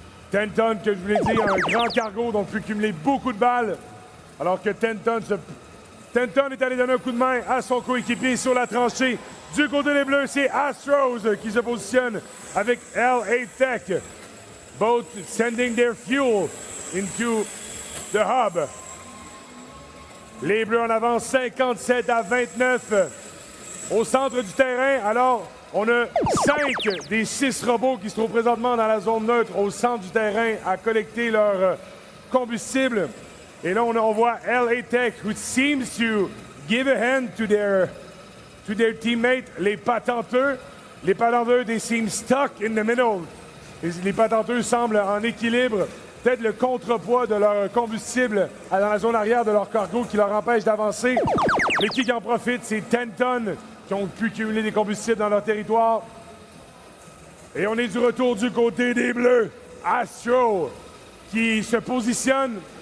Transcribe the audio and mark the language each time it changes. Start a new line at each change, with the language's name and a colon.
French: Tenton, que je vous l'ai dit, a un grand cargo, donc peut cumuler beaucoup de balles. Alors que Tenton est allé donner un coup de main à son coéquipier sur la tranchée. Du côté des Bleus, c'est Astros qui se positionne avec LA Tech.
English: Both sending their fuel into the hub.
French: Les Bleus en avance 57 à 29 au centre du terrain. Alors, on a 5 des 6 robots qui se trouvent présentement dans la zone neutre au centre du terrain à collecter leur combustible. Et là, on voit LA Tech,
English: who seems to give a hand to their teammates,
French: les patenteux.
English: Les patenteux, they seem stuck in the middle.
French: Les patenteux semblent en équilibre. Peut-être le contrepoids de leur combustible dans la zone arrière de leur cargo qui leur empêche d'avancer. Mais qui en profite, c'est Tenton qui ont pu cumuler des combustibles dans leur territoire. Et on est du retour du côté des Bleus. Astro qui se positionne.